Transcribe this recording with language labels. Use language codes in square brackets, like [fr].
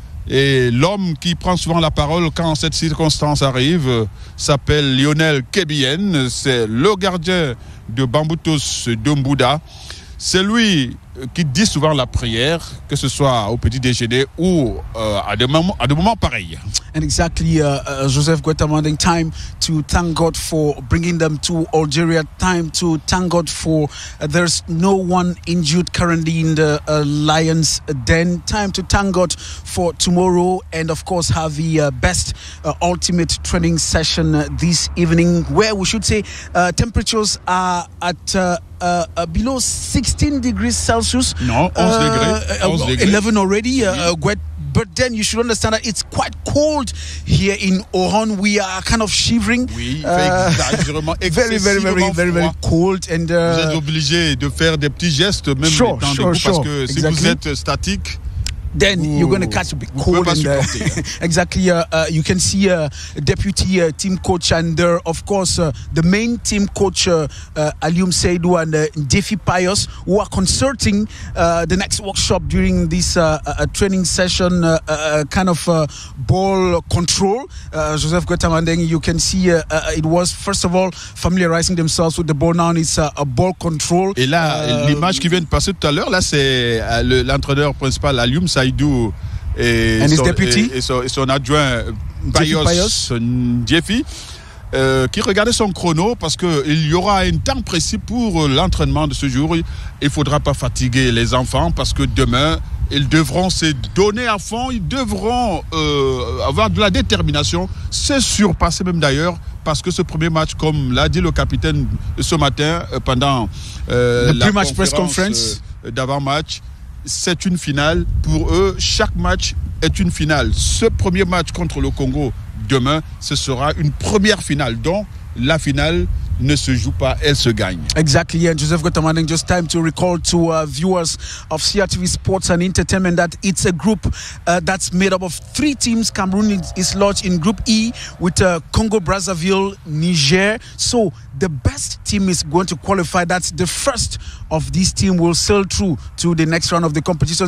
[fr] Et l'homme qui prend souvent la parole quand cette circonstance arrive s'appelle Lionel Kebien. C'est le gardien de Bamboutos Doumbouda. C'est lui qui dit souvent la prière, que ce soit au petit déjeuner ou à des moments pareils. [en] And exactly, Joseph Goetta Mandeng, time to thank God for bringing them to Algeria, time to thank God for there's no one injured currently in the Lions Den, time to thank God for tomorrow and of course have the best ultimate training session this evening where we should say temperatures are at below 16 degrees Celsius. No, 11 degrees. 11 already, but then you should understand that it's quite cold here in Oran. We are kind of shivering. [fr] Oui, [en] very cold. And, [fr] vous êtes obligé de faire des petits gestes, même étant debout, parce que si vous êtes statique, [en] then you're going to catch a bit cold. Exactly. You can see deputy team coach and of course the main team coach Alioune Saïdou and Defi Pius, who are concerting the next workshop during this training session, kind of ball control. Joseph Goetta Mandeng, you can see it was first of all familiarizing themselves with the ball. Now it's a ball control. [fr] Et là, l'image qui vient de passer tout à l'heure, là c'est l'entraîneur principal Alioune Saïdou et son adjoint Pius Ndiefi qui regardait son chrono parce qu'il y aura un temps précis pour l'entraînement de ce jour. Il ne faudra pas fatiguer les enfants parce que demain, Ils devront se donner à fond, ils devront avoir de la détermination, se surpasser même d'ailleurs, parce que ce premier match, comme l'a dit le capitaine ce matin pendant la [en] press conference [fr] d'avant-match, c'est une finale. Pour eux, chaque match est une finale. Ce premier match contre le Congo, demain, ce sera une première finale. Donc, la finale ne se joue pas, elle se gagne. [en] Exactly, and Joseph Gotamandeng, just time to recall to viewers of CRTV Sports and Entertainment that it's a group that's made up of 3 teams. Cameroon is lodged in Group E with Congo, Brazzaville, Niger. So the best team is going to qualify. That's the first of these teams will sail through to the next round of the competition.